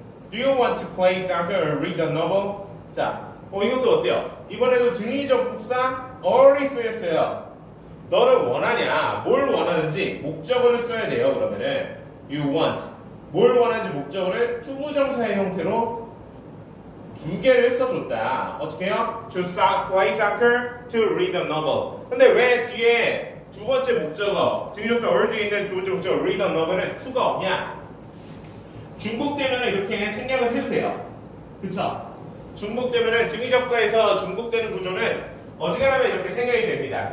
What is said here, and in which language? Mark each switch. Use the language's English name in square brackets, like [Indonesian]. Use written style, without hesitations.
[English] Do you want to play soccer or read a novel? [Korean] 자, 이것도 어때요? 이번에도 등위접속사 or이 쓰였어요. 너는 원하냐? 뭘 원하는지 목적어를 써야 돼요. 그러면은 you want 뭘 원하는지 목적어를 투부정사의 형태로 두 개를 써줬다. 어떻게 해요? [English] To play soccer, to read a novel. [Korean] 근데 왜 뒤에 두 번째 목적어 등위접속사 or 뒤에 있는 두 번째 목적어 [English] read a novel [Korean] 은 to가 없냐? 중복되면 이렇게 생략을 해도 돼요. 그쵸? 중복되면 등위접사에서 중복되는 구조는 어지간하면 이렇게 생각이 됩니다.